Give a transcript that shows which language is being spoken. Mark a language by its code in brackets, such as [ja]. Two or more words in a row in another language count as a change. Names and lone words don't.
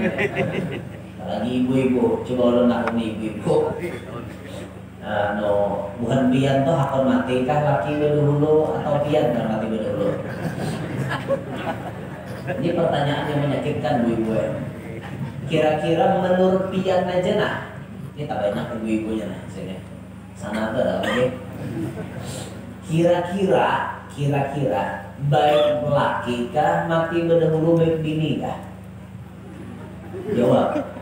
[bjn] Lagi ibu-ibu, coba lo nak ibu-ibu. Bukan pian tuh akan mati kah laki dulu atau pian kan mati dulu? [id] Ini pertanyaan yang menyakitkan ibu-ibu. [bjn] Kira-kira menurut pian aja nah, ini tak banyak ibu-ibunya nah sini. Sana ada lagi. Kira-kira baik laki kah mati dahulu baik bini kah? Jawab.